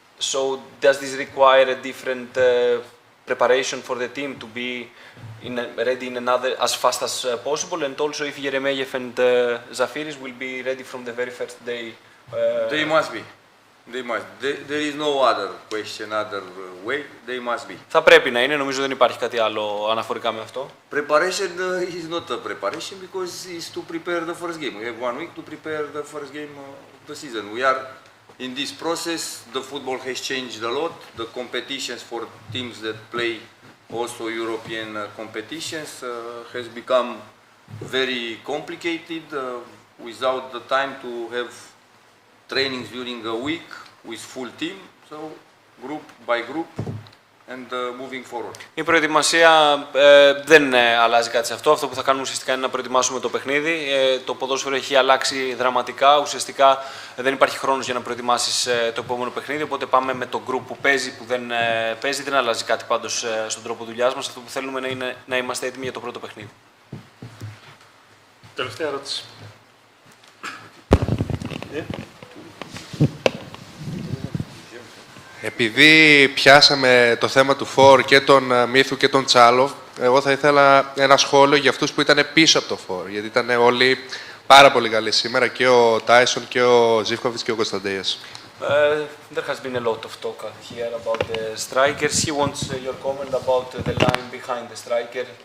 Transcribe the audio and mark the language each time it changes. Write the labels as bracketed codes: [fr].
[en] So does this require a different preparation for the team to be ready in another as fast as possible? And also if Yeremeyev and Zafiris will be ready from the very first day? They must be. They must. There is no other question, other way. They must be. [el] Θα πρέπει να είναι, νομίζω δεν υπάρχει κάτι άλλο αναφορικά με αυτό. [en] Preparation is not a preparation because it's to prepare the first game. We have 1 week to prepare the first game of the season. We are in this process. The football has changed a lot. The competitions for teams that play also European competitions has become very complicated without the time to have trainings during a week with full team, so group by group and moving forward. [el] Η προετοιμασία δεν αλλάζει κάτι σε αυτό. Αυτό που θα κάνουμε ουσιαστικά είναι να προετοιμάσουμε το παιχνίδι. Το ποδόσφαιρο έχει αλλάξει δραματικά. Ουσιαστικά δεν υπάρχει χρόνος για να προετοιμάσεις το επόμενο παιχνίδι. Οπότε πάμε με το group που παίζει, που δεν παίζει. Δεν αλλάζει κάτι πάντως στον τρόπο δουλειάς μας. Αυτό που θέλουμε είναι να είμαστε έτοιμοι για το πρώτο παιχνίδι. Τελευταία ερώτηση. Επειδή πιάσαμε το θέμα του Φορ και τον Μύθου και τον Τσάλοφ, εγώ θα ήθελα ένα σχόλιο για αυτούς που ήταν πίσω από το Φορ. Γιατί ήταν όλοι πάρα πολύ καλοί σήμερα, και ο Τάισον και ο Ζίβκοβιτς και ο Κωνσταντέιας. [en] There has been a lot of talk here about the strikers. He wants your comment about the line behind the striker.